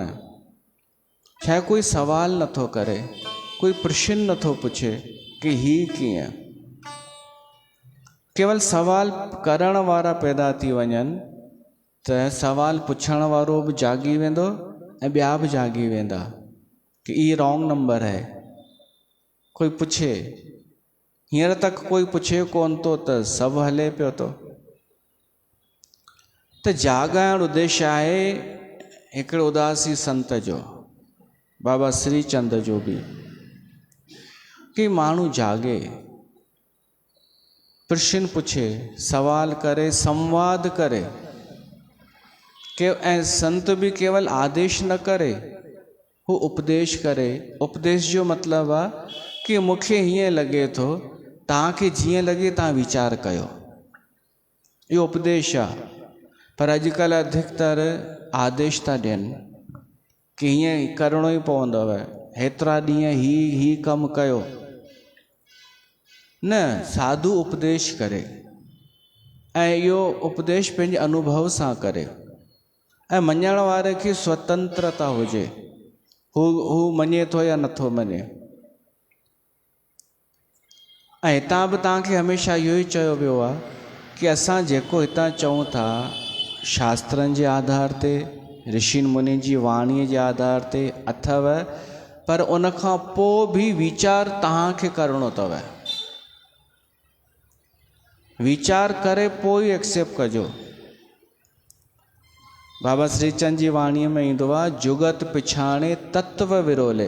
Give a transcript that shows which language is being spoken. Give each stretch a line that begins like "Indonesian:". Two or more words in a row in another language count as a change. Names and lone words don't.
Sindhi: छा कोई सवाल नथो करे, कोई प्रश्न नथो पुछे कि ही कीअं। केवल सवाल करण वारा पैदा थी वञनि त सवाल पुछण वारो बि जाॻी वेंदो ऐं ॿिया बि जाॻी वेंदा कि ई
English: wrong number
Sindhi: है। कोई पुछे, हींअर तक कोई पुछे कोन थो त सभु हले पियो थो। त जाॻाइण उद्देश्य आहे हिकिड़े उदासी संत जो, बाबा श्री चंद जो बि, कि माण्हू जाॻे, प्रश्न पुछे, सवाल करे, संवाद करे। ऐं संत बि केवल आदेश न करे, हू उपदेश करे। उपदेश जो मतिलबु आहे कि मूंखे हीअं लॻे थो, तव्हांखे जीअं लॻे तव्हां वीचार कयो, इहो उपदेश आहे। पर अॼुकल्ह अधिकतर आदेश था ॾियनि कि हीअं करिणो ई पवंदव, हेतिरा ॾींहं ही कमु कयो। न, साधु उपदेश करे ऐं इहो उपदेश पंहिंजे अनुभव सां करे ऐं मञण वारे खे स्वतंत्रता हुजे, हू मञे थो या नथो मञे। ऐं हितां बि तव्हांखे हमेशह इहो ई चयो वियो आहे कि असां जेको हितां चऊं था शास्त्रनि जे आधार ते, ऋषि मुनि जी वाणीअ जे आधार ते अथव, पर उन खां पोइ बि वीचार तव्हांखे करिणो अथव। वीचार करे पोइ ई एक्सेप्ट कजो। बाबा श्री चंद जी वाणीअ में ईंदो आहे, जुगत पिछाणे तत्व विरोले।